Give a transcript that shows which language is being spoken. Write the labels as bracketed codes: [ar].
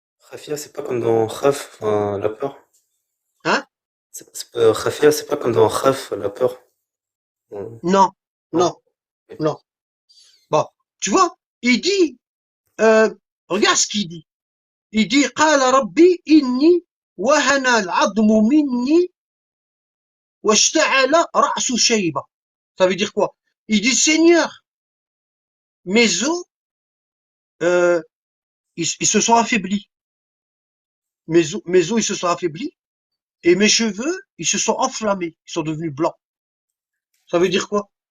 [fr] Khafia, c'est pas comme dans Khaf, enfin, la peur. Hein? Khafia, c'est pas comme dans Khaf, la peur. Non. Non, Non. non, non. Bon, tu vois, il dit, regarde ce qu'il dit. Il dit, [ar] قال ربي إني وهن العظم مني واشتعل رأس شيبة. [fr] Ça veut dire quoi? Il dit, Seigneur, mes os, ils se sont affaiblis. Mes os, ils se sont affaiblis. Et mes cheveux, ils se sont enflammés. Ils sont devenus blancs. Ça veut dire quoi?